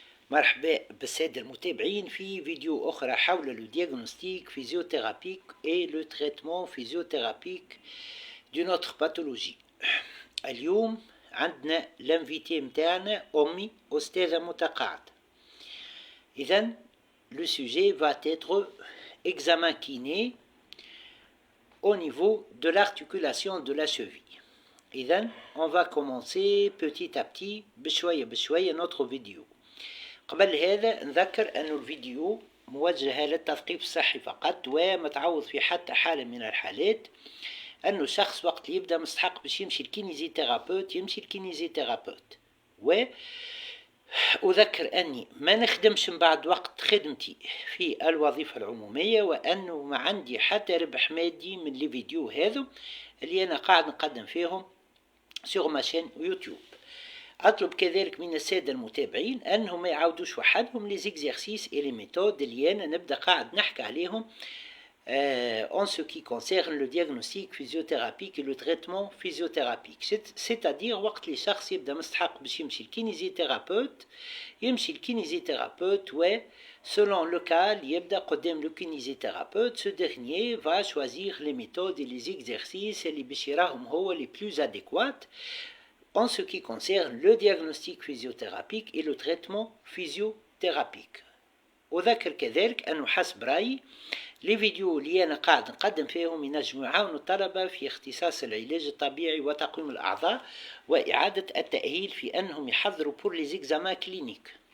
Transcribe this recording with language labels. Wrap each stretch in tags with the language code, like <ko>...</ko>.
<ar>مرحبا بالسادة المتابعين في فيديو أخرى حول</ar> <fr>le diagnostic physiothérapique et le traitement physiothérapique d'une autre pathologie.</fr> <ar>اليوم عندنا l'invité متاعنا أمي أستاذة متقاعدة. إذن</ar> <fr>le sujet va être examen kiné au niveau de l'articulation de la cheville.</fr> <ar>إذن</ar> <fr>on va commencer petit à petit</fr> <ar>بشوية بشوية</ar> <fr>notre vidéo.</fr> <ar>قبل هذا نذكر أن الفيديو موجه للتثقيف الصحي فقط وما تعوض في حتى حالة من الحالات أنه الشخص وقت اللي يبدأ مستحق باش يمشي الكينيزيتيرابوت يمشي الكينيزيتيرابوت. وأذكر أني ما نخدمش من بعد وقت خدمتي في الوظيفة العمومية وأنه ما عندي حتى ربح مادي من لي فيديو هذو اللي أنا قاعد نقدم فيهم</ar> <fr>sur ma chaîne</fr> <ar>يوتيوب. أطلب كذلك من السادة المتابعين أنهم ما يعاودوش وحدهم لي زيكزيرسيس</ar> <fr>et les méthodes</fr> <ar>اللي أنا نبدأ قاعد نحكي عليهم</ar> <fr>en ce qui concerne le diagnostic physiothérapique et le traitement physiothérapique. C'est-à-dire</fr> <ar>وقت اللي شخص يبدأ مستحق باش يمشي الكينيزيتيرابوت</ar> <fr>يمشي الكينيزيتيرابوت و selon le cas</fr> <ar>اللي يبدأ قدام</ar> <fr>le kinésithérapeute ce dernier va choisir les méthodes et les exercices</fr> <ar>اللي باش يراهم هو</ar> <fr>les plus adéquats en ce qui concerne le diagnostic physiothérapique et le traitement physiothérapique.</fr> <ar>وذكر كذلك أنه حسب رأيي لي فيديو اللي أنا قاعد نقدم فيهم ينجموا يعاونوا الطلبة في اختصاص العلاج الطبيعي وتقويم الأعضاء وإعادة التأهيل في أنهم يحضروا</ar> <fr>pour les examens cliniques.</fr>